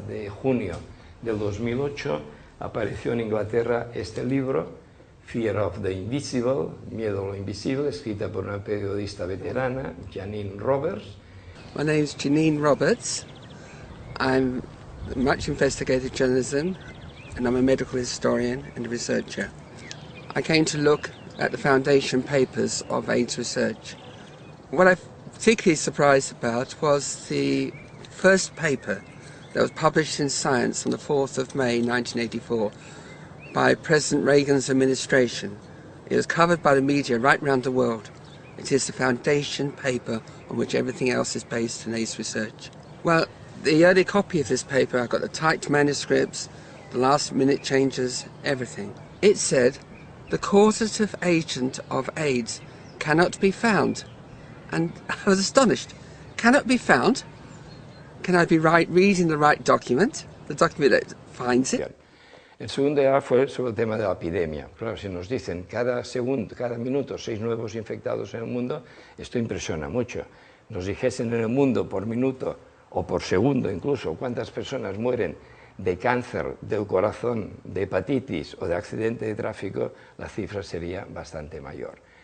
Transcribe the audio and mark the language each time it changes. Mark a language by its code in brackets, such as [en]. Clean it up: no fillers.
[es] junio del 2008 apareció en Inglaterra este libro, Fear of the Invisible, Miedo a lo Invisible, escrita por una periodista veterana, Janine Roberts. [en] My name is Janine Roberts. I'm much investigative journalism, and I'm a medical historian and a researcher. I came to look at the foundation papers of AIDS research. What I'm particularly surprised about was the first paper that was published in Science on the 4th of May 1984 by President Reagan's administration. It was covered by the media right around the world. It is the foundation paper on which everything else is based in AIDS research. Well, the early copy of this paper, I got the typed manuscripts, the last minute changes, everything. It said, the causative agent of AIDS cannot be found. And I was astonished. Cannot be found? Can I be reading the right document? The document that finds it? [es] El segundo ya fue sobre el tema de la epidemia. Claro, si nos dicen cada minuto 6 nuevos infectados en el mundo, esto impresiona mucho. Nos dijesen en el mundo por minuto o por segundo incluso cuántas personas mueren de cáncer del corazón, de hepatitis o de accidente de tráfico, la cifra sería bastante mayor.